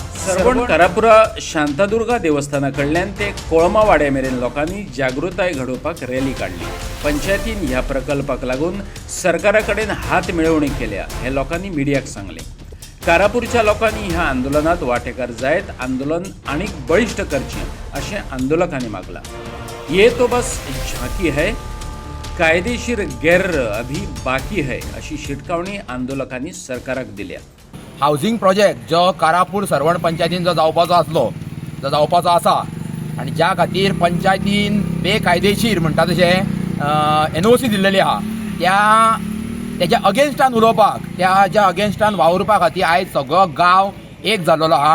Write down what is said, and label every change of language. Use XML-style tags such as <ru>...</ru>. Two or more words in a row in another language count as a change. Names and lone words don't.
<kok>सरवण कारापुरा शांतादुर्गा देवस्थाना कडल्यान ते कोळमा वाड्या मेरेन लोकांनी जागृताय घडोवपाक रॅली काढली. पंचायतीन ह्या प्रकल्पाक लागून सरकारा कडेन हात मिळवणी केल्या हे लोकांनी मिडियाक सांगले. कारापूरच्या लोकांनी ह्या आंदोलनात वांटेकार जायत आंदोलन आनीक बळिश्ट करचें अशें आंदोलकांनी मागला.</kok> <hi>ये तो बस झांकी है, कायदेशीर गैर अभी बाकी है</hi> <kok>अशी शिटकावणी आंदोलकांनी सरकाराक दिल्या.</kok> <en>housing project</en> <kok>जो कारापूर सरवण पंचायतीन जो जावपाचो आसलो, जो जावपाचो आसा आनी ज्या खातीर पंचायतीन बेकायदेशीर म्हणटा तशें NOC दिल्लेली आहा, तेज्या अगेन्स्टान उलोवपाक, ज्या अगेन्स्टान वावरपा खातीर आयज सगळो गांव एक जाल्लो आहा.</kok>